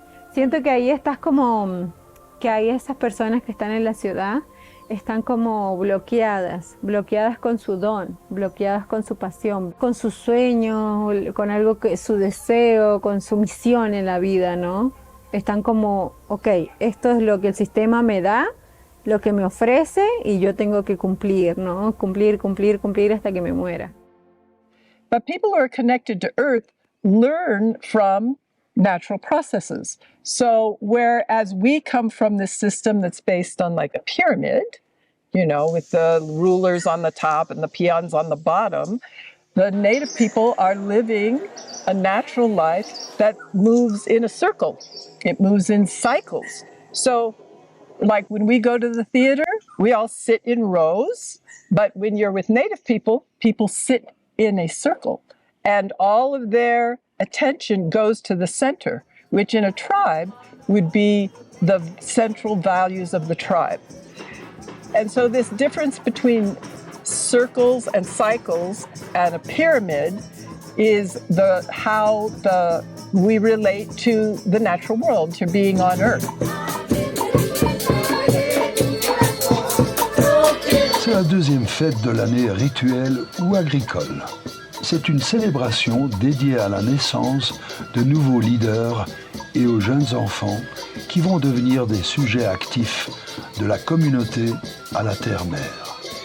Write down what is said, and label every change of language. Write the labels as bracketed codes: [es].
[es] Siento que ahí estás como, que hay esas personas que están en la ciudad, están como bloqueadas con su don, bloqueadas con su pasión, con sus sueños, con algo que su deseo, con su misión en la vida, ¿no? Están como, ok, esto es lo que el sistema me da, lo que me ofrece y yo tengo que cumplir, ¿no? Cumplir hasta que me muera. [en] But people who are connected to Earth learn from natural processes. So whereas we come from this system that's based on like a pyramid, you know, with the rulers on the top and the peons on the bottom, the native people are living a natural life that moves in a circle. It moves in cycles. So like when we go to the theater, we all sit in rows, but when you're with native people, people sit in a circle and all of their attention goes to the center, which in a tribe would be the central values of the tribe. And so this difference between circles and cycles and a pyramid is how we relate to the natural world, to being on Earth. [fr] C'est la deuxième fête de l'année rituelle ou agricole. c'est une célébration dédiée à la naissance de nouveaux leaders et aux jeunes enfants qui vont devenir des sujets actifs de la communauté à la terre-mère.